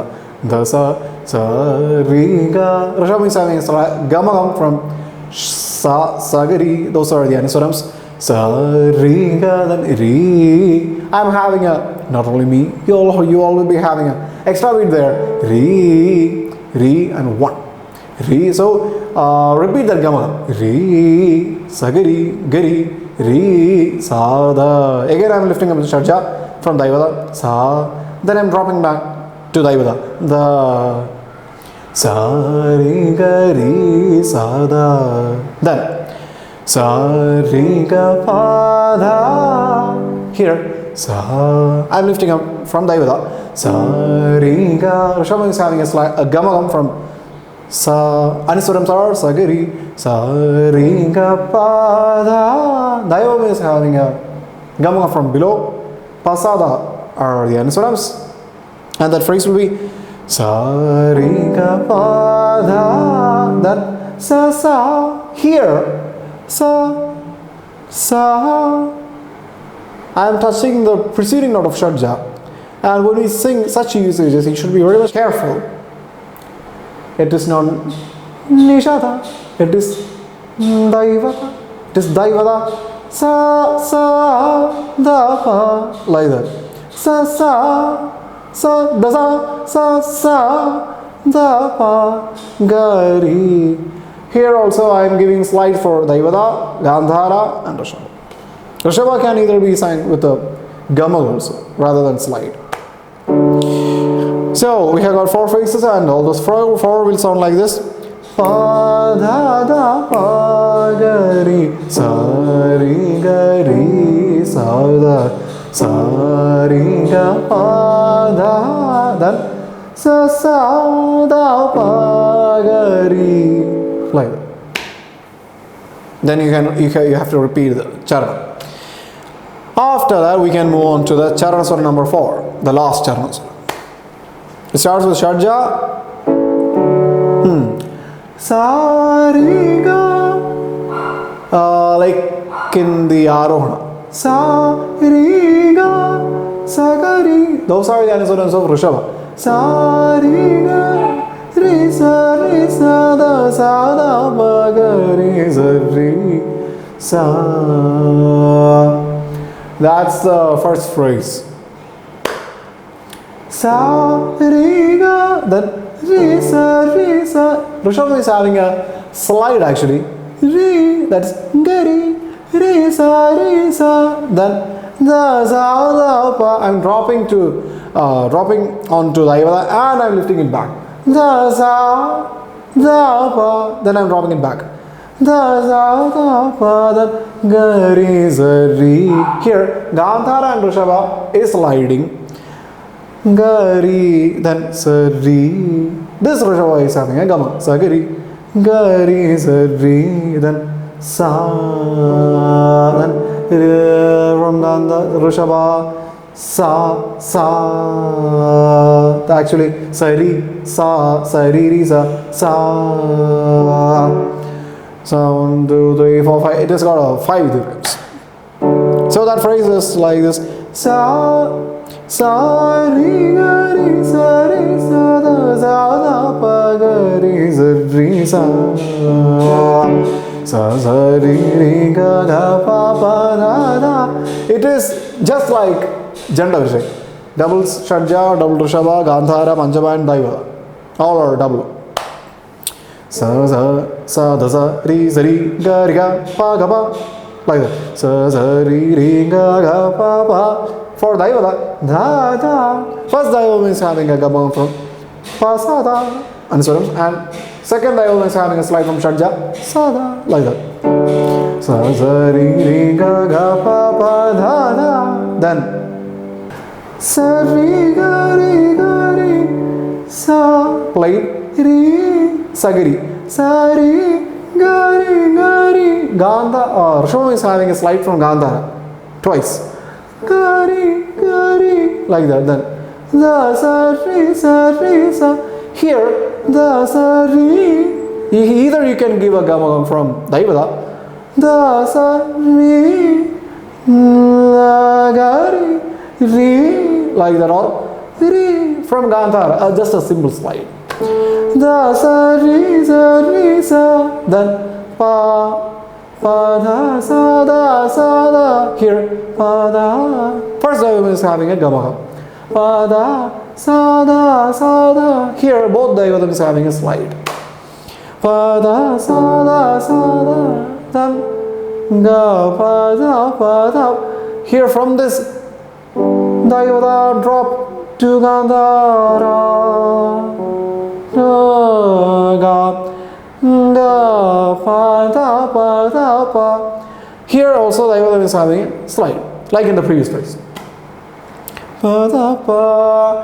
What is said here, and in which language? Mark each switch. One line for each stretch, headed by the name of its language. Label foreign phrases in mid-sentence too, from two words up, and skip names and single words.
English: Da, Sa, Re, Ga. Rishabha is having a Gamagam from Sa, Sagari. Those are the Aniswarams. Sa, Re, Ga, then Re. I'm having a, not only me, you all will be having a extra beat there. Re, Re, and 1. Re. So repeat that gamma. Re, sagari, gari, re, sa, da. Again I am lifting up the shadja from Daivada, sa. Then I am dropping back to Daivada, the. Sa, re, ga, re, sa, da. Then sa, re, ga, pa, da. Here, sa. I am lifting up from Daivada. Sa, re, ga. Rishabha is having a gamagam from sa. Aniswarams are sagari, sa, re, ga, pa, da. Daivam is having a gamagam from below. Pasada are the aniswarams. And that phrase will be sa, re, ga, pa, da. Then sa, sa. Here, sa, sa. I am touching the preceding note of shadja. And when we sing such usages, you should be very much careful. It is not nishada, it is daivata, it is daivata, sa, sa, da, pa, like that. Sa, sa, da, sa, da, pa, gari. Here also I am giving slide for daivata, gandhara, and rishabha. Rishabha can either be sang with a gamal also, rather than slide. So we have got 4 phrases, and all those four will sound like this. Pa, da, da, pa, ga, ri, sa, ri, ga, ri, sa, da, sa, ri, ga, pa, da. Then sa, sa, da, pa, ga, ri, like that. Then you have to repeat the charana. After that, we can move on to the Charanaswara number 4, the last Charanaswara. It starts with Shadja. Sa, re, ga. Like in the Arohana. Sa, re, ga, sa, ga, re. Those are the aniswarams of Rishabha. Sa, re, ga, re, sa, da, pa, ga, re, sa, re, sa. That's the first phrase. Sa, re, ga, then re, sa, re, sa. Rishabha is having a slide actually. Re, that's gari, re, sa, then da, sa, da, pa. I'm dropping onto Daivada and I'm lifting it back. Da, sa, da, pa. Then I'm dropping it back. Da, sa, da, pa, then ga, re, sa, re. Here, Gandhara and Rishabha is sliding. Ga, re, then sa, re. This Rishabha is having a gama. Sa, ga, re. Ga, re, sa, re. Then sa. Then from Rishabha, sa, sa. Actually, sa, re, sa, re, re, sa. So 1, 2, 3, 4, 5. It has got 5 dirhams. So that phrase is like this: sa, re, ga, re, sa, da, pa, ga, re, sa, re, ga, pa, da. It is just like Janda Vijay. Double Shadja, double Rishabha, Gandhara, Panchama, and Daivada. All are double. Sa, da, sa, re, ga, pa, ga, pa. Like that. Sa, re, ga, pa. For Daivada, da, da. First Daivam is having a gamma from pa, sa, da, aniswarams, and second Daivam is having a slide from Shadja, sa, da, like that. Sa, re, ga, pa, da, da. Then sa, re, ga, re, sa, played, re, sagari, sa, re, ga, re. Gandha, Rishabha is having a slide from Gandhara twice. Ga, re, like that. Then da, sa, re, sa. Here, da, sa, re. Either you can give a gamagam from Daivada, da, sa, re, la, ga, re, like that, or re from Gandhara, just a simple slide. Da, sa, re, sa. Then pa, da, sa, da. Here, pa, da. First Daivam is having a gamagam. Pa, da, sa, da. Here, both Daivatam is having a slide. pa da sa da sa da dan ga pa da pa da. Here from this da yoda drop to Gandhara ga pa da pa da pa. Here also the yoda is having a slide like in the previous place. Pa da pa.